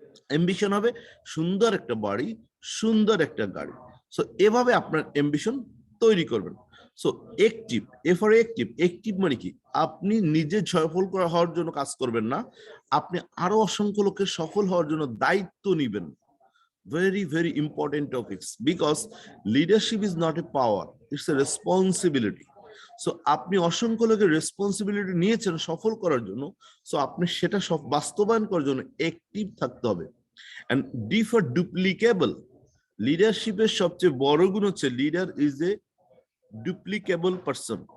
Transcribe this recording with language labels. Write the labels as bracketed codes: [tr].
[bn] Ambition হবে সুন্দর একটা বাড়ি, সুন্দর একটা গাড়ি। সো এভাবে আপনার অ্যাম্বিশন তৈরি করবেন। So active, A for active, active মানে কি, আপনি নিজে সফল হওয়ার জন্য কাজ করবেন না, আপনি আরো অসংখ্য লোকের সফল হওয়ার জন্য দায়িত্ব নিবেন। [en] Very, very important topics, because leadership is not a power, it's a responsibility. [bn] So আপনি অসংখ্য লোকের রেসপন্সিবিলিটি নিয়েছেন সফল করার জন্য, সো আপনি সেটা সব বাস্তবায়ন করার জন্য অ্যাক্টিভ থাকতে হবে। এন্ড ডি ফর ডুপ্লিকেবল, লিডারশিপের সবচেয়ে বড় গুণ হচ্ছে [en] Leader is a duplicable person.